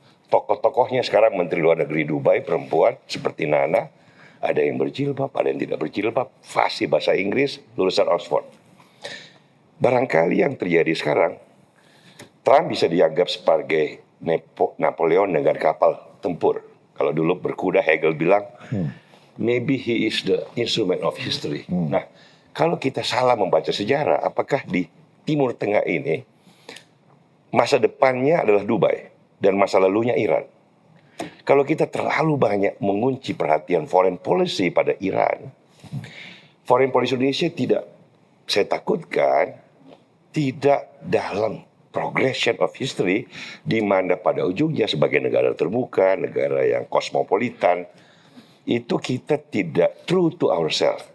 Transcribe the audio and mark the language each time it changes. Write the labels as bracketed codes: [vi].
[id] Tokoh-tokohnya sekarang Menteri Luar Negeri Dubai, perempuan, seperti Nana, ada yang berjilbab, ada yang tidak berjilbab, fasih bahasa Inggris, lulusan Oxford. Barangkali yang terjadi sekarang, Trump bisa dianggap sebagai Napoleon dengan kapal tempur. Kalau dulu berkuda, Hegel bilang, [en] maybe he is the instrument of history. [id] Nah, kalau kita salah membaca sejarah, apakah di Timur Tengah ini masa depannya adalah Dubai dan masa lalunya Iran? Kalau kita terlalu banyak mengunci perhatian foreign policy pada Iran, foreign policy Indonesia tidak, saya takutkan, tidak dalam [en] progression of history, [id] di mana pada ujungnya sebagai negara terbuka, negara yang kosmopolitan, itu kita tidak [en] true to ourselves.